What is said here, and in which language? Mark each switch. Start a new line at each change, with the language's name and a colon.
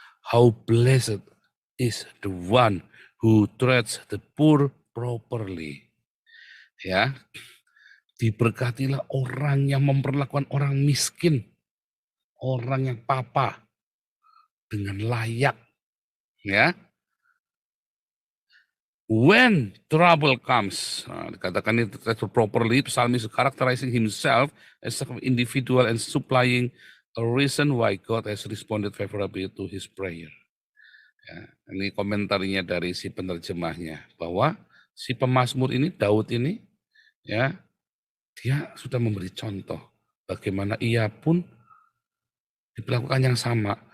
English: How blessed is the one who treats the poor properly.
Indonesian: Ya. Diberkatilah orang yang memperlakukan orang miskin, orang yang papa dengan layak. Ya.
English: When trouble comes,
Indonesian: dikatakan itu
English: properly, psalmist characterizing himself as an individual and supplying a reason why God has responded favorably to his prayer.
Indonesian: Ya, ini komentarnya dari si penerjemahnya, bahwa si pemazmur ini, Daud ini, ya, dia sudah memberi contoh bagaimana ia pun diperlakukan yang sama.